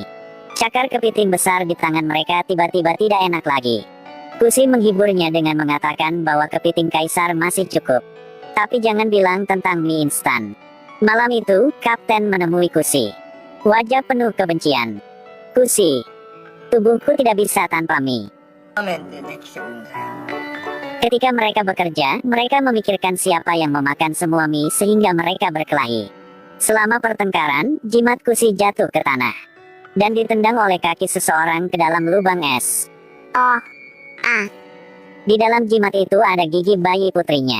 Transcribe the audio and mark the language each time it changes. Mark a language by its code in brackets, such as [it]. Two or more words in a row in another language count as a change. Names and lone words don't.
[id] Cakar kepiting besar di tangan mereka tiba-tiba tidak enak lagi. Kusi menghiburnya dengan mengatakan bahwa kepiting kaisar masih cukup. Tapi jangan bilang tentang mie instan. Malam itu, Kapten menemui Kusi. Wajah penuh kebencian. Kusi, Tubuhku tidak bisa tanpa mie. [ja] ラーメンでできてるんだよ。 [id] Ketika mereka bekerja, mereka memikirkan siapa yang memakan semua mie sehingga mereka berkelahi. Selama pertengkaran, jimat Kusi jatuh ke tanah dan ditendang oleh kaki seseorang ke dalam lubang es. Oh, Di dalam jimat itu ada gigi bayi putrinya.